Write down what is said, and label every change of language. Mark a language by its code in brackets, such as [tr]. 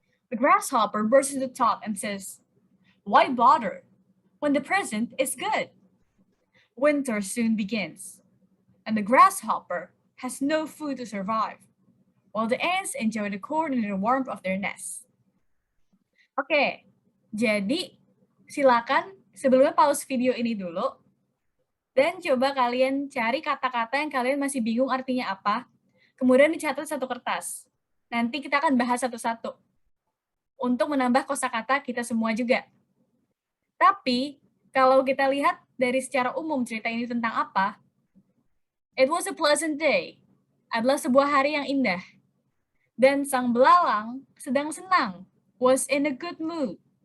[en] The grasshopper bursts into thought and says, "Why bother, when the present is good?" Winter soon begins, and the grasshopper has no food to survive, while the ants enjoy the corn and the warmth of their nest. [id] Oke, jadi silakan sebelumnya pause video ini dulu, dan coba kalian cari kata-kata yang kalian masih bingung artinya apa, kemudian dicatat satu kertas. Nanti kita akan bahas satu-satu untuk menambah kosakata kita semua juga. Tapi, kalau kita lihat dari secara umum cerita ini tentang apa, [en] it was a pleasant day, [id] adalah sebuah hari yang indah. Dan sang belalang sedang senang, [en] was in a good mood.